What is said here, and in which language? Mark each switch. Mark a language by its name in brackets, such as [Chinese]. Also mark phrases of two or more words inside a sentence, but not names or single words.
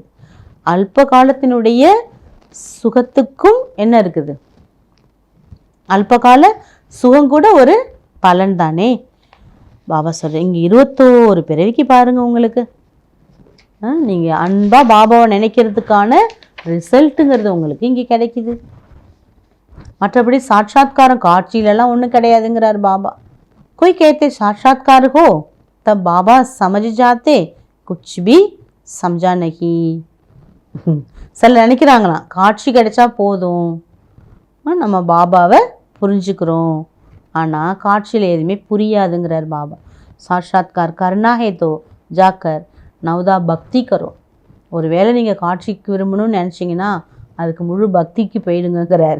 [Tamil] அல்ப காலத்தினுடைய சுகத்துக்கும் என்ன இருக்குது, அல்பகால சுகம் கூட ஒரு பலன் தானே. பாபா சொல்கிறேன், இங்கே 21 பிறவிக்கு பாருங்கள், உங்களுக்கு நீங்கள் அன்பாக பாபாவை நினைக்கிறதுக்கான ரிசல்ட்டுங்கிறது உங்களுக்கு இங்கே கிடைக்கிது. மற்றபடி சாட்சாத்காரம் காட்சியிலலாம் ஒன்றும் கிடையாதுங்கிறார் பாபா. [Hindi] कोई कहते साक्षात्कार हो तब बाबा समझ जाते कुछ भी समझा नहीं. [Tamil] சில நினைக்கிறாங்களாம் காட்சி கிடைச்சா போதும், நம்ம பாபாவை புரிஞ்சுக்கிறோம், ஆனால் காட்சியில் எதுவுமே புரியாதுங்கிறார் பாபா. [Hindi] साक्षात्कार करना है तो जाकर नवधा भक्ति करो, [Tamil] ஒரு வேளை நீங்கள் காட்சிக்கு விரும்பணும்னு நினச்சிங்கன்னா அதுக்கு முழு பக்திக்கு போயிடுங்கிறார்.